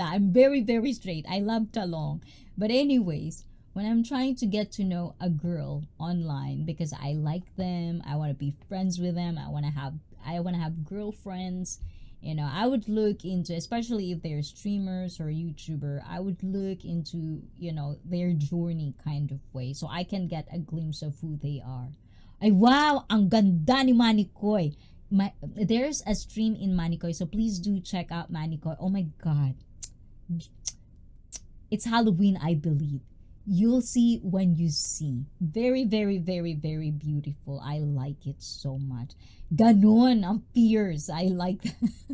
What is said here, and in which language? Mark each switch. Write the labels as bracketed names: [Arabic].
[English] I'm very, very straight. I love talong. But anyways, when I'm trying to get to know a girl online because I like them, I want to be friends with them, I want to have girlfriends, I would look into, especially if they're streamers or YouTuber, I would look into, their journey kind of way so I can get a glimpse of who they are. [Filipino] Ay, wow, ang ganda ni Manikoy. [English] There's a stream in Manikoy, so please do check out Manikoy. Oh my God. It's Halloween, I believe. You'll see when you see. Very, very, very, very beautiful. I like it so much. [Filipino] Ganon ang [English] fierce. I like that.